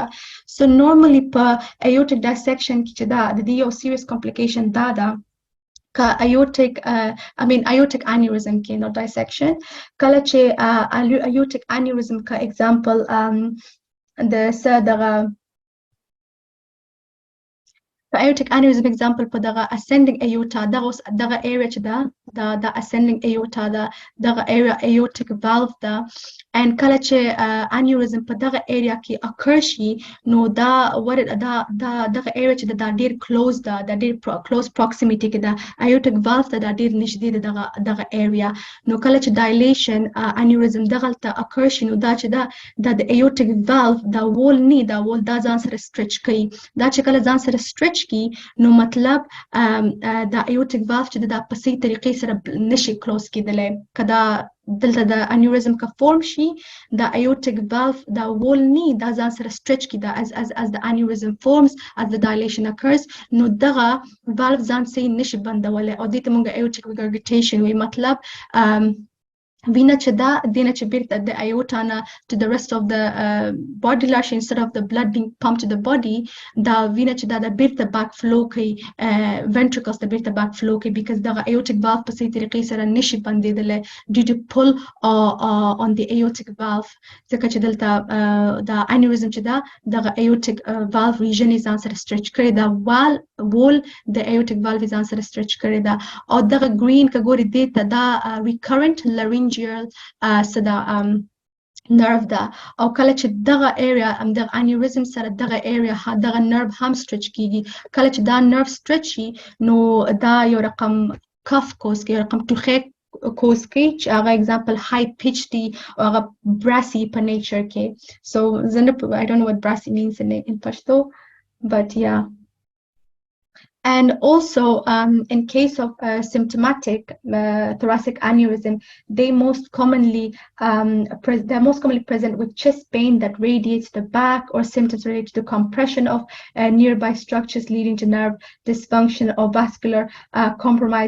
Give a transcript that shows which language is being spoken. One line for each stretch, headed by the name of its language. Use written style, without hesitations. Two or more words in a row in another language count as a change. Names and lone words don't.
English: So normally per aortic dissection the serious complication aortic aneurysm not dissection
Pashto: کله چې
English: aortic aneurysm ka example the aortic aneurysm example
Pashto: په دغه
English: ascending aorta دغه area
Pashto: چې دا
English: ascending aorta دغه area aortic valve and
Pashto: کله چې aneurysm په دغه area کې occur شي نو دغه area چې دا ډېر close دا ډېر
English: close proximity
Pashto: کې دا
English: aortic valve
Pashto: دا ډېر نږدې دغه area نو کله چې
English: dilation aneurysm
Pashto: دغلته occur شي نو دا چې دا
English: aortic valve
Pashto: دا wall دا ځان سره stretch کوي دا چې کله ځان سره stretch کی نو مطلب دا
English: aortic valve
Pashto: چې دا په صحیح طریقې سره نشي close کېدلی کدا دلته د انیورزم که form شي د
English: aortic valve
Pashto: د wall نی دا ځان سره stretch کی دا
English: as the aneurysm forms as the dilation occurs
Pashto: نو دغه valve ځان سي نشي بندولای او دې ته موږ
English: aortic regurgitation
Pashto: وی مطلب وینه چې دا دینه چې بیرته د aorta نه
English: to the rest of the body
Pashto: lash
English: instead of the blood being pumped to the body
Pashto: دا وینه چې دا د بیرته
English: back flow
Pashto: کوي ventricles د بیرته back flow کوي because دغه aortic valve په صحیح طریقې سره نشي بندیدلی
English: due to pull on the aortic valve
Pashto: ځکه چې دلته دا aneurysm چې دا دغه aortic
English: valve region
Pashto: یې ځان سره stretch کړی دا wall د
English: aortic valve
Pashto: یې ځان سره stretch کړی دا او دغه green که ګوري دې ته دا
English: recurrent laryngeal
Pashto: صدا nerve ده او کله چې دغه area دغه aneurysm سره دغه area دغه nerve هم stretch کیږي کله چې دا nerve stretch شي نو دا یو رقم cuff cause کوي یو رقم ټوخی cause کوي چې هغه example
English: high pitch
Pashto: دي او هغه brassy په nature کې
English: so I don't know what brassy means in Pashto but yeah. And also, in case of symptomatic thoracic aneurysm, they're most commonly present with chest pain that radiates the back, or symptoms related to compression of nearby structures leading to nerve dysfunction or vascular compromise.